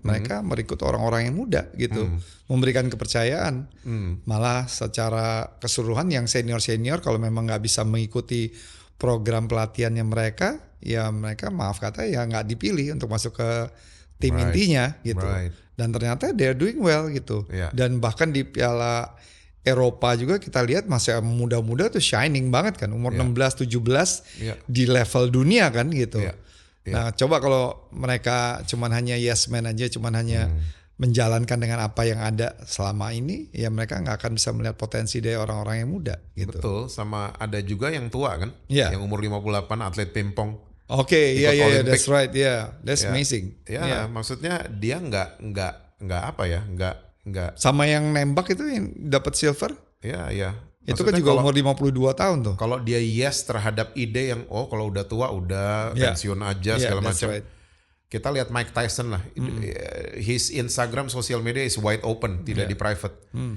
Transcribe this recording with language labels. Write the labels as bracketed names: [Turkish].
[Indonesian] Mereka merekrut orang-orang yang muda gitu. Memberikan kepercayaan. Malah secara keseluruhan yang senior-senior kalau memang gak bisa mengikuti program pelatihannya mereka. Ya mereka maaf kata ya gak dipilih untuk masuk ke tim intinya gitu. Dan ternyata [English] they're doing well [Indonesian] gitu. Dan bahkan di Piala Eropa juga kita lihat masih muda-muda tuh shining banget kan. Umur 16-17 di level dunia kan gitu. Nah coba kalau mereka cuman hanya yes man aja, cuman hanya menjalankan dengan apa yang ada selama ini, ya mereka nggak akan bisa melihat potensi dari orang-orang yang muda gitu. Betul, sama ada juga yang tua kan. Yang umur 58 atlet pingpong. [English] Oke, iya, that's right, that's amazing. [Indonesian] Maksudnya dia nggak apa ya, nggak sama yang nembak itu yang dapat silver. Iya. Itu kan juga umur 52 tahun tuh. Kalau dia yes terhadap ide yang kalau udah tua udah pensiun aja segala macam. [English] Right. [Indonesian] Kita lihat Mike Tyson lah. [English] His Instagram sosial media is wide open, [Indonesian] tidak di private.